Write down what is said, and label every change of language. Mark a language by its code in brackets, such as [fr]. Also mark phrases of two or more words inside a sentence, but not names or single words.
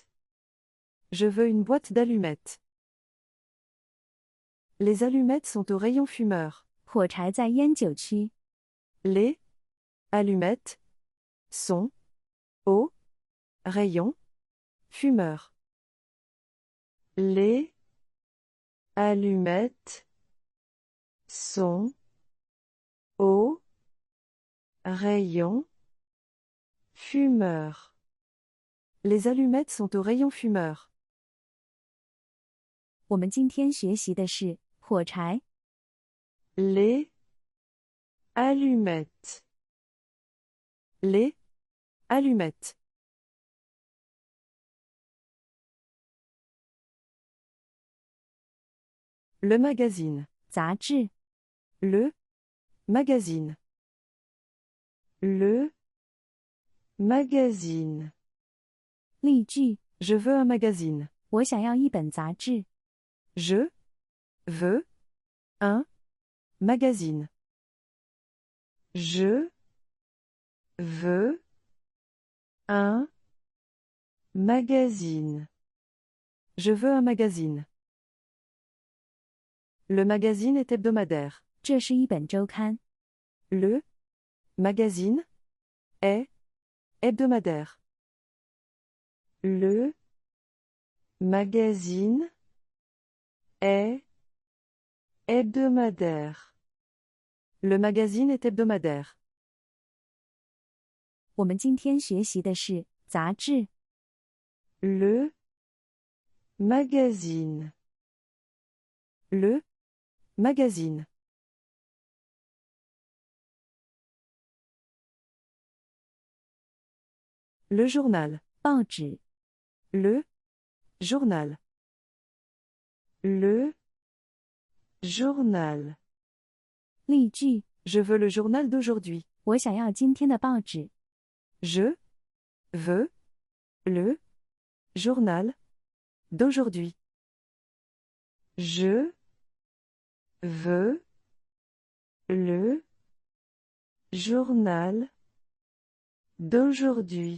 [fr] Je veux une boîte d'allumettes. Les allumettes sont au rayon fumeur. [zh] 火柴在烟酒区。 [fr] Les allumettes sont au rayon fumeur. Les allumettes sont au rayon fumeur. Les allumettes sont au rayon fumeur. [zh] 我们今天学习的是火柴。 [fr] Les allumettes. Les allumettes. Le magazine. [zh] 杂志。 [fr] Le magazine. Le magazine. [zh] 例句： [fr] Je veux un magazine. [zh] 我想要一本杂志。 [fr] Je veux un magazine. Je veux un magazine. Je veux un magazine. Le magazine est hebdomadaire. [zh] 这是一本周刊。 [fr] Le magazine est hebdomadaire. Le magazine est hebdomadaire. Le magazine est hebdomadaire. [zh] 我们今天学习的是杂志。 [fr] Le magazine. Le magazine. Le journal. [zh] 报纸。 [fr] Le journal. Le journal. [zh] 例句： [fr] Je veux le journal d'aujourd'hui. [zh] 我想要今天的报纸。 [fr] Je veux le journal d'aujourd'hui. Je veux le journal d'aujourd'hui.